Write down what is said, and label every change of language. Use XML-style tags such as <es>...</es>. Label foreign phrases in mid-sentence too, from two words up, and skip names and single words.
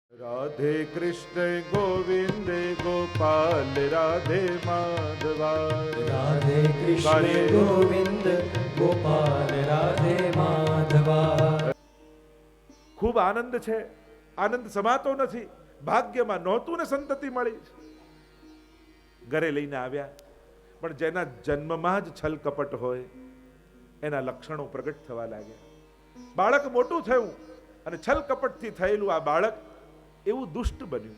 <hi>राधे कृष्ण गोविंद गोपाल राधे माधवा। राधे कृष्ण गोविंद गोपाल राधे माधवा।</hi> <gu>ખૂબ આનંદ છે, આનંદ સમાતો નથી. ભાગ્યમાં નહોતું ને સંતતિ મળી, ઘરે લઈને આવ્યા. પણ જેના જન્મમાં જ છલ કપટ હોય એના લક્ષણો પ્રગટ થવા લાગ્યા. બાળક મોટું થયું અને છલ કપટથી થયેલું આ બાળક એવું દુષ્ટ બન્યું.</gu>